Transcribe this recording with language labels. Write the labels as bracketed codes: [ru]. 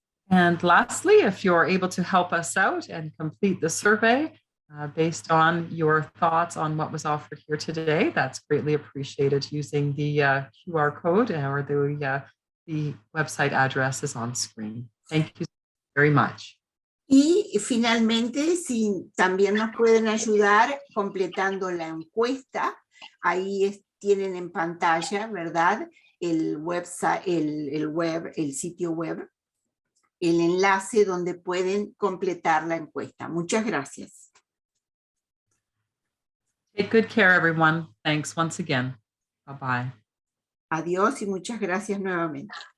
[en] And lastly, if you're able to help us out and complete the survey based on your thoughts on what was offered here today, that's greatly appreciated using the QR code or the website address is on screen. Thank you very much. [es] Y finalmente, si también nos pueden ayudar completando la encuesta, ahí tienen en pantalla, ¿verdad? El website, el sitio web, el enlace donde pueden completar la encuesta. Muchas gracias. [en] Take good care, everyone. Thanks once again. Bye-bye. [es] Adiós y muchas gracias nuevamente.